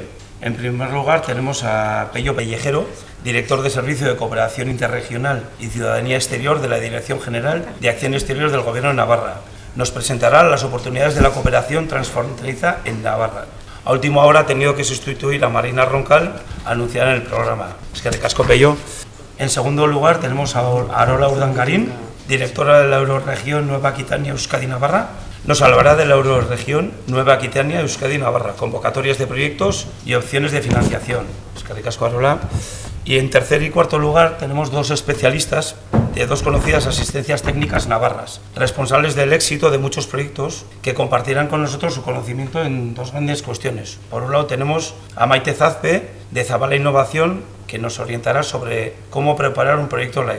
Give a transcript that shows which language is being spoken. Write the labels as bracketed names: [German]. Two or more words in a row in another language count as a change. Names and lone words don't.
[Spanish] En primer lugar tenemos a Pello Pellejero, director de Servicio de Cooperación Interregional y Ciudadanía Exterior de la Dirección General de Acción Exterior del Gobierno de Navarra. Nos presentará las oportunidades de la cooperación transfronteriza en Navarra. A última hora ha tenido que sustituir a Marina Roncal, anunciada en el programa. [Basque] Eskerrik asko, Pello. [Spanish] En segundo lugar tenemos a Arola Urdangarín, directora de la Euroregión Nueva Aquitania Euskadi Navarra. Nos hablará de la Euroregión Nueva Aquitania Euskadi Navarra, convocatorias de proyectos y opciones de financiación. [Basque] Eskerrik asko, Arola. [Spanish] Y en tercer y cuarto lugar tenemos 2 especialistas de 2 conocidas asistencias técnicas navarras, responsables del éxito de muchos proyectos que compartirán con nosotros su conocimiento en 2 grandes cuestiones. Por un lado tenemos a Maite Zazpe, de Zabala Innovación, que nos orientará sobre cómo preparar un proyecto LIFE.